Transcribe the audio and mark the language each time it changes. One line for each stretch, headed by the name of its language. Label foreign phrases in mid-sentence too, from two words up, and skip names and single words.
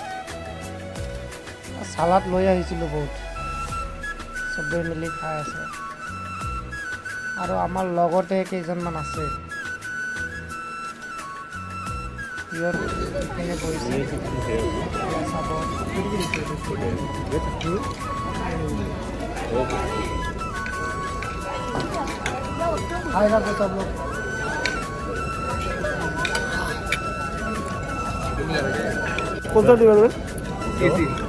Assamese: চালাড লৈ আহিছিলোঁ বহুত, চবেই মিলি খাই আছে। আৰু আমাৰ লগতে কেইজনমান আছে, ইপিনে বহিছে চাব।
Hindi: हाय कर दो सब लोग। कौन सा टेबल में? एसी